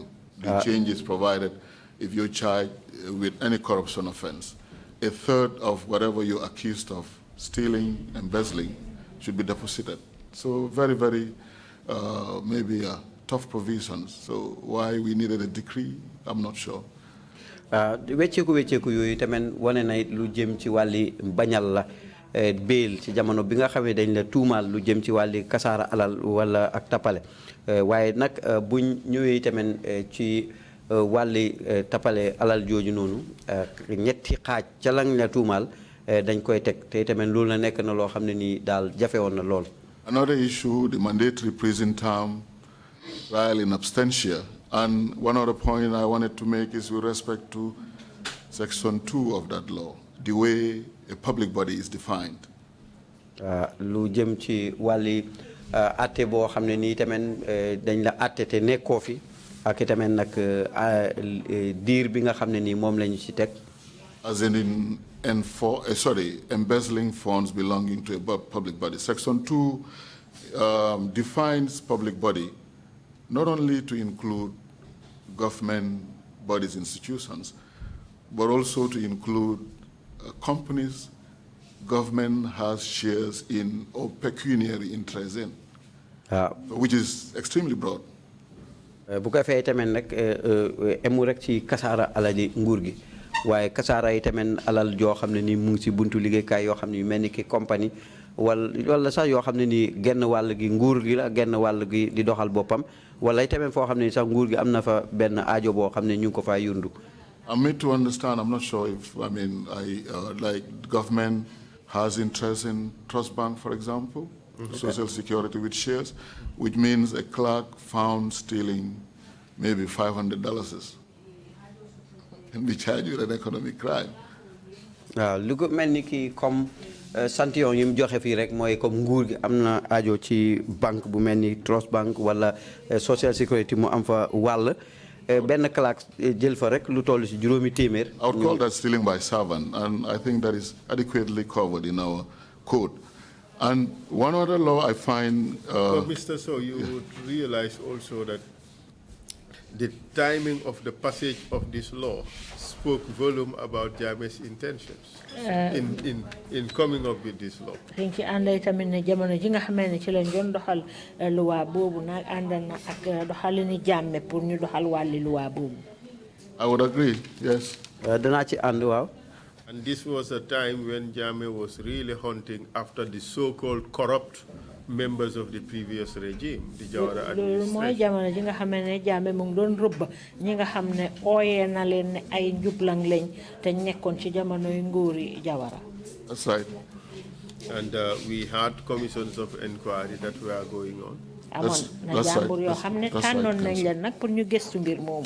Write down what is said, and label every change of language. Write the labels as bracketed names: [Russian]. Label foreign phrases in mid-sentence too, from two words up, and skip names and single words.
[English] The changes provided if you're charged with any corruption offense, a third of whatever you're accused of stealing, embezzling, should be deposited. So very, very, maybe tough provisions. So why we needed a decree, I'm not sure. [Wolof] wecceeku yooyu tamit wane na lu jëm ci wàlli bañal la bail ci jamono bi nga xamee dañ la tuumaal lu jëm ci wàlli kasaara alal wala ak tapale waaye nag buñ ñëwee tamit ci wàlli tapale alal jooju noonu ñetti xaaj ca lañ la tuumaal dañ koy teg te tamit loolu la nekk na loo xam ne nii daal jafe woon na lool. [English] Another issue, the mandatory prison term trial in absentia. And one other point I wanted to make is with respect to Section 2 of that law, the way a public body is defined. [Wolof] Lu jëm ci wàlli atte boo xam ne nii tamit dañ la atte te nekkoo fi ak tamit nag diir bi nga xam ne nii moom lañu ci teg. [English] As in embezzling funds belonging to a public body. Section 2 defines public body not only to include government bodies, institutions, but also to include companies government has shares in or pecuniary interest in, which is extremely broad. [Wolof] Bu ko fay tamit nag emu rek ci kasaara alali nguur gi waaye kasaara yi tamit alal joo xam ne ni mu ngi ci buntu liggéeykaay yoo xam ne yu mel ni ki compagnie wala sax yoo xam ne ni genn wàll gi nguur gi la genn wàll gi di doxal boppam wala tamit foo xam ne sax nguur gi am na fa benn aajo boo xam ne ñu ngi ko faa yundu. [English] I'm made to understand, I'm not sure if, like government has interest in Trust Bank, for example, Social Security with shares, which means a clerk found stealing maybe $500 can be charged with an economic crime. [Wolof] Lu ko mel ni ki comme santion yi mu joxe fii rek mooy comme nguur gi am na aajo ci banque bu mel ni Trust Bank wala Social Security mu am fa wàll benn clerk jël fa rek lu toll ci juróomi téeméer. [English] I would call that stealing by servant, and I think that is adequately covered in our code. And one other law I find... Mr. So, you would realize also that the timing of the passage of this law spoke volume about Jammeh's intentions in coming up with this law. Thank you. And later, [Wolof] I jamono jinga xamene ci lañ doon doxal loi bobu nak andal na ak doxalini Jammeh pour ñu doxal wali loi bobu. [English] I would agree, yes. [Wolof] Dana ci and waaw. [English] And this was a time when Jammeh was really hunting after the so-called corrupt members of the previous regime, the Jawara administration. [Wolof] Moy jamono ji nga xamné Jammeh mu ngi doon rëbb ñi nga xamné oyé na leen ne ay njublang lañ te nekkon ci jamono yu nguuri Jawara. [English] That's right. And we had commissions of inquiry that were going on. That's right.